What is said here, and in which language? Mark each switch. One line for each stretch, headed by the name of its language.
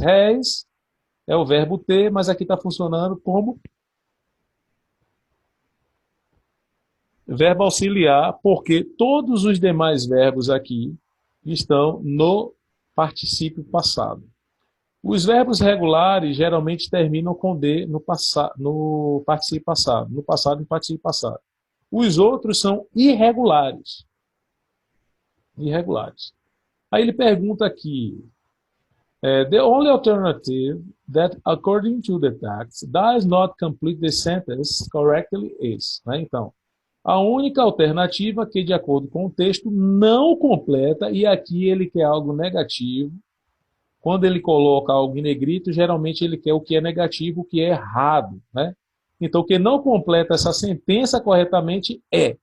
Portuguese: Has é o verbo ter, mas aqui está funcionando como verbo auxiliar, porque todos os demais verbos aqui estão no particípio passado. Os verbos regulares geralmente terminam com D no particípio passado, no passado e no particípio passado. Os outros são irregulares. Irregulares. Aí ele pergunta aqui,
English: the only alternative that, according to the text, does not complete the sentence correctly is.
Portuguese: Né? Então, a única alternativa que, de acordo com o texto, não completa, e aqui ele quer algo negativo. Quando ele coloca algo em negrito, geralmente ele quer o que é negativo, o que é errado. Né? Então, o que não completa essa sentença corretamente é.